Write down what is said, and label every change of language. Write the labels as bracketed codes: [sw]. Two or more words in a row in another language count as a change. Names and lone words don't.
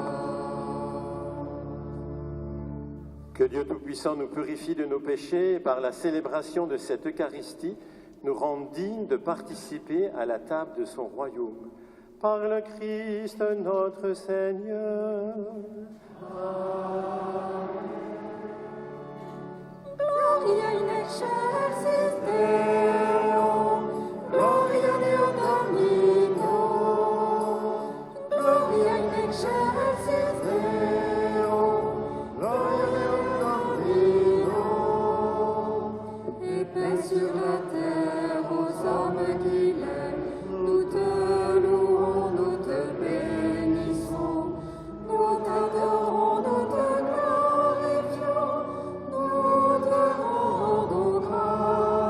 [fr] Que Dieu Tout-Puissant nous purifie de nos péchés et par la célébration de cette Eucharistie nous rende dignes de participer à la table de son royaume. Par le Christ notre Seigneur. [la] Gloria in excelsis Deo, Gloria Deo Domino, Gloria in excelsis Deo, Gloria Deo Domino. [fr] et paix sur la terre aux hommes qu'il aime. Nous te louons, nous te bénissons, nous t'adorons, nous te glorifions, nous te rendons grâce.